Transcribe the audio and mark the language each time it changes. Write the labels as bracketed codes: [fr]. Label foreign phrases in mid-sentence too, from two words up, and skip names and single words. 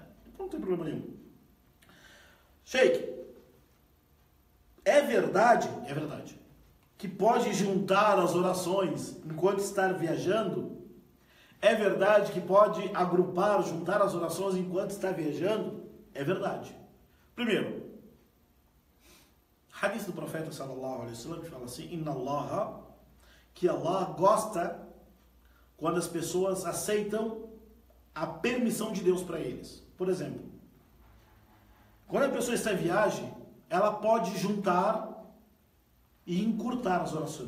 [pt] Então não tem problema nenhum. Sheikh, é verdade, que pode juntar as orações enquanto está viajando? É verdade que pode juntar as orações enquanto está viajando? É verdade. Primeiro, hadith do profeta [ar] صلى الله عليه وسلم [pt] que fala assim: [ar] إن الله, [pt] que Allah gosta quando as pessoas aceitam a permissão de Deus para eles. Por exemplo, quando a pessoa está em viagem, ela pode juntar e encurtar as orações.